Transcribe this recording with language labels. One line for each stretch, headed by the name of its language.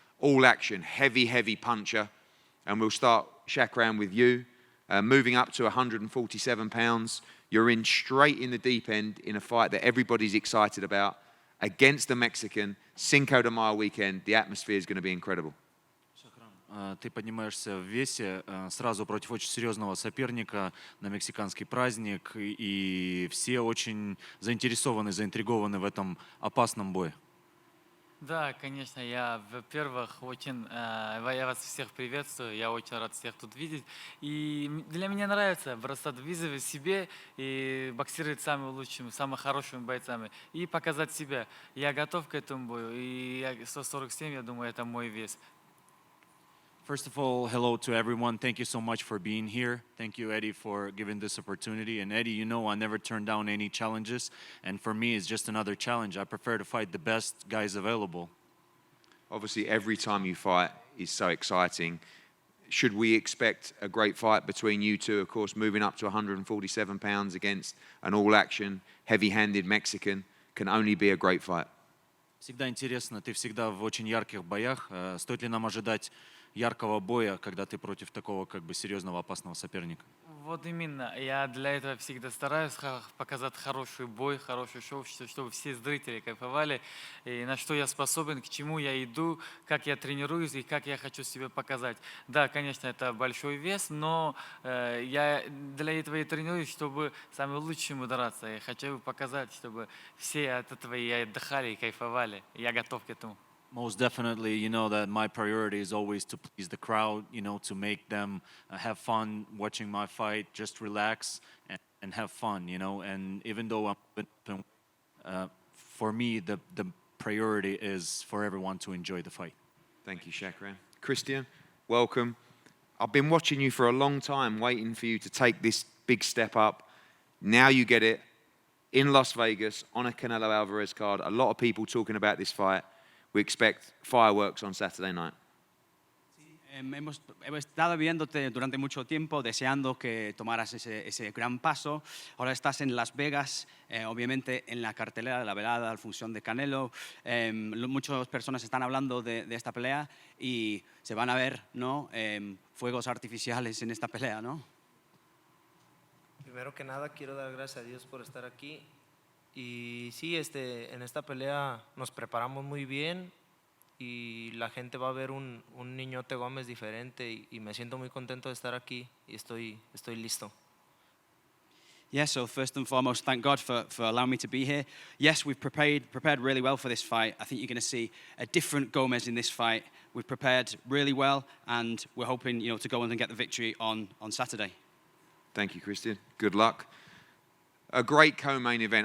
English: All action, heavy, heavy puncher. And we'll start, Shakram, with you. Moving up to 147 pounds. You're in straight in the deep end in a fight that everybody's excited about. Against the Mexican, Cinco de Mayo weekend, the atmosphere is going to be incredible.
Russian: Ты поднимаешься в весе сразу против очень серьезного соперника на мексиканский праздник, и все очень заинтересованы, заинтригованы в этом опасном бое. Да, конечно, я, во-первых, я вас всех приветствую, я очень рад всех тут видеть. И для меня нравится бросать вызовы себе и боксировать с самыми лучшими, самыми хорошими бойцами и показать себя. Я готов к этому бою, и 147, я думаю, это мой вес.
English: First of all, hello to everyone. Thank you so much for being here. Thank you, Eddie, for giving this opportunity. And Eddie, you know I never turn down any challenges. And for me, it's just another challenge. I prefer to fight the best guys available. Obviously, every time you fight is so exciting. Should we expect a great fight between you two? Of course, moving up to 147 pounds against an all-action, heavy-handed Mexican can only be a great fight.
Russian: Всегда интересно, ты всегда в очень ярких боях. Стоит ли нам ожидать яркого боя, когда ты против такого как бы серьезного опасного соперника? Вот именно. Я для этого всегда стараюсь показать хороший бой, хорошее шоу, чтобы все зрители кайфовали, и на что я способен, к чему я иду, как я тренируюсь и как я хочу себя показать. Да, конечно, это большой вес, но я для этого и тренируюсь, чтобы самым лучшим драться. Я хочу показать, чтобы все от этого и отдыхали, и кайфовали. Я готов к этому.
English: Most definitely, you know that my priority is always to please the crowd, you know, to make them have fun watching my fight, just relax and have fun, you know. And even though for me, the priority is for everyone to enjoy the fight. Thank you, Shakram. Christian, welcome. I've been watching you for a long time, waiting for you to take this big step up. Now you get it in Las Vegas on a Canelo Alvarez card. A lot of people talking about this fight. We expect fireworks on Saturday night.
Spanish: Hemos estado viéndote durante mucho tiempo, deseando que tomaras ese gran paso. Ahora estás en Las Vegas, obviamente en la cartelera de la velada, la función de Canelo. Muchas personas están hablando de esta pelea y se van a ver, ¿no? Fuegos artificiales en esta pelea, ¿no? Primero que nada, quiero dar gracias a Dios por estar aquí. Y sí, en esta pelea nos preparamos muy bien y la gente va a ver un Niñote Gómez diferente y me siento muy contento de estar aquí y estoy listo.
English: Yes, so first and foremost, thank God for allowing me to be here. Yes, we've prepared really well for this fight. I think you're going to see a different Gomez in this fight. We've prepared really well and we're hoping, to go on and get the victory on Saturday. Thank you, Christian. Good luck. A great co-main event.